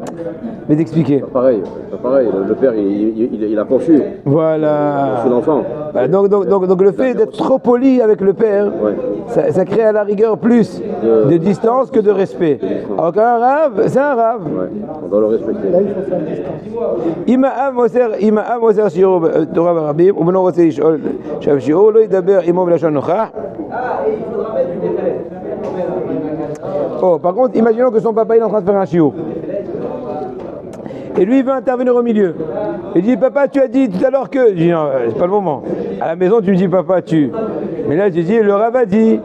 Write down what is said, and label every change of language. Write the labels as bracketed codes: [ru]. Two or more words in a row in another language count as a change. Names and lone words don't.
[fr] Mais d'expliquer. Pas pareil. Le père, il a conçu. Voilà. C'est l'enfant. Voilà. Donc le fait d'être trop poli avec le père, Ouais. ça crée à la rigueur plus de distance que de respect. Alors qu'un Rav, c'est un Rav. Ouais. On doit le respecter. [he] אם העם מוסר שיעור תורה ברבים ובנו רוצה לשאול שהשיעור לא ידבר עמו בלשון נוכח. [fr] Oh, par contre, imaginons que son papa il est en train de faire un shiur. Et lui il veut intervenir au milieu. Il dit papa tu as dit tout à l'heure que. Je dis non, c'est pas le moment. À la maison tu me dis papa tu. Mais là tu dis le Rav a dit.